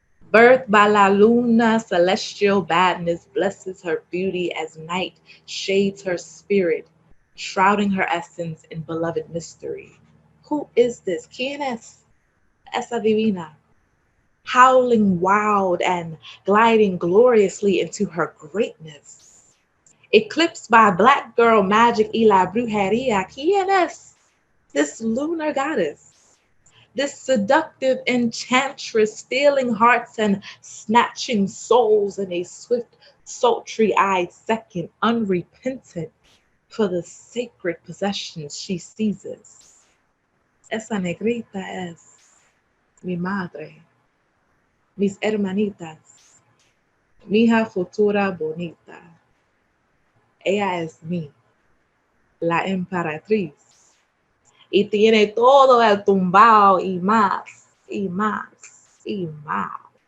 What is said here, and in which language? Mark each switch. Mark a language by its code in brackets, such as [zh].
[en] Birthed by [es] la luna, [en] celestial badness blesses her beauty as night shades her spirit, shrouding her essence in beloved mystery. Who is this? [es] ¿Quién es esa divina? [en] Howling wild and gliding gloriously into her greatness. Eclipsed by black girl magic [es] y la brujería. ¿Quién es [en] this lunar goddess? This seductive enchantress, stealing hearts and snatching souls in a swift, sultry eyed second, unrepentant for the sacred possessions she seizes. [es] Esa negrita es mi madre, mis hermanitas, mi hija futura bonita. Ella es mi, la emperatriz, y tiene todo el tumbao y más, y más, y más.